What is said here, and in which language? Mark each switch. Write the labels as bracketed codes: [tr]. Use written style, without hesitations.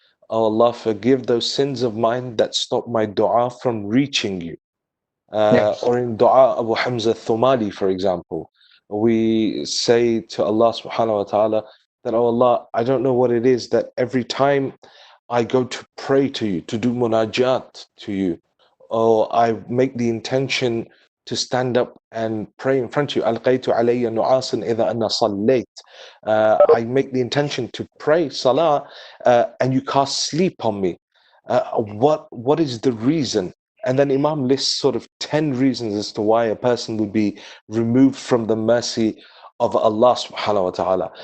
[en] Oh Allah, forgive those sins of mine that stop my du'a from reaching you. Or in Du'a Abu Hamza Thumali, for example, we say to Allah subhanahu wa ta'ala that, oh Allah, I don't know what it is that every time I go to pray to you, to do munajat to you, or I make the intention to stand up and pray in front of you. [ar] ألقيت علي نعاسا إذا أنا صليت. [en] I make the intention to pray salah, and you cast sleep on me. What is the reason? And then Imam lists sort of 10 reasons as to why a person would be removed from the mercy of Allah subhanahu wa ta'ala.